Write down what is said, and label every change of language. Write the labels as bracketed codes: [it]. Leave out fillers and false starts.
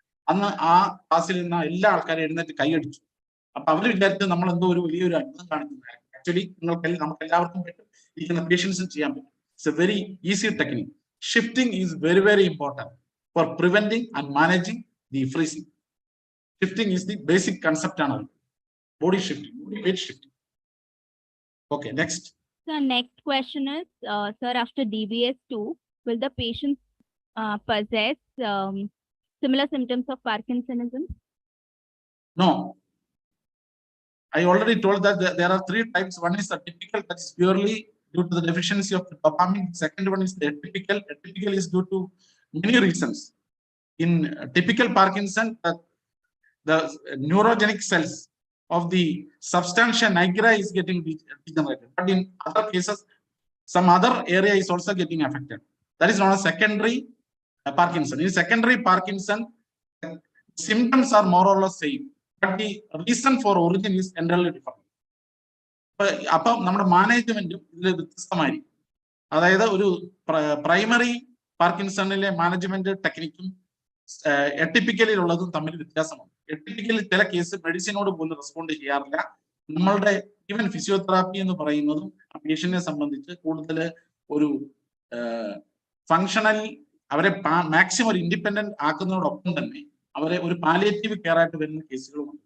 [ml] അന്ന് ആ ക്ലാസ്സിൽ നിന്ന് എല്ലാ ആൾക്കാരും എഴുന്നേറ്റ് കൈയടിച്ചു. അപ്പൊ അവർ വിചാരിച്ച് നമ്മൾ എന്തോ ഒരു വലിയൊരു അത്ഭുതം കാണിക്കുന്നത്. ആക്ച്വലി നമുക്ക് എല്ലാവർക്കും പറ്റും, ഇരിക്കുന്ന പേഷ്യൻസും ചെയ്യാൻ പറ്റും. [en] It's a very easy technique. Shifting is very very important for preventing and managing the freezing. Shifting is the basic concept on body shifting, body weight shifting. Okay, next. So next question is, sir, after DBS2, will the patient possess similar symptoms of Parkinsonism? No. I already told that there are 3 types. One is the typical, that is purely due to the deficiency of the dopamine. Second one is the atypical. Atypical is due to many reasons. In typical Parkinson, the neurogenic cells of the substantia nigra is getting degenerated. But in other cases, some other area is also getting affected. That is known as secondary Parkinson. In secondary Parkinson, symptoms are more or less same, but the reason for origin is entirely different. [ml] അപ്പം നമ്മുടെ മാനേജ്മെന്റും ഇതിൽ വ്യത്യസ്തമായിരിക്കും. അതായത് ഒരു primary പാർക്കിൻസണിലെ management ടെക്നിക്കും എട്ടിപ്പിക്കലിലുള്ളതും തമ്മിൽ വ്യത്യാസമുണ്ട്. എട്ടിപ്പിക്കലിൽ ചില കേസ് മെഡിസിനോട് പോലും റെസ്പോണ്ട് ചെയ്യാറില്ല. നമ്മളുടെ ഈവൻ ഫിസിയോതെറാപ്പി എന്ന് പറയുന്നതും ആ പേഷ്യന്റിനെ സംബന്ധിച്ച് കൂടുതൽ ഒരു ഫങ്ഷണൽ, അവരെ മാക്സിമം ഒരു ഇൻഡിപെൻഡന്റ് ആക്കുന്നതോടൊപ്പം തന്നെ അവരെ ഒരു പാലിയേറ്റീവ് കെയർ ആയിട്ട് വരുന്ന കേസുകളുമുണ്ട്.